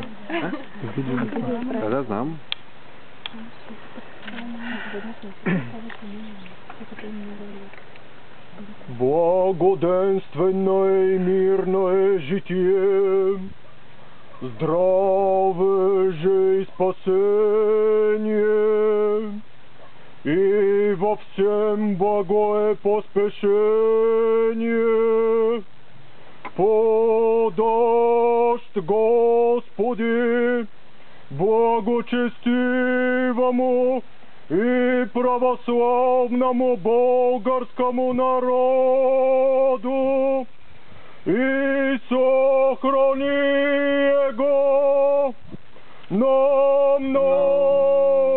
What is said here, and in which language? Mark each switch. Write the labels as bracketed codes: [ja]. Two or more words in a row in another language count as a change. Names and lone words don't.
[bg] Да, знам. [cu] Благоденствено и мирно е житие, здраве же и спасение, и во всем благо е поспешение. Подашь, Господи, благочестивому и православному българскому народу, и сохрани его на много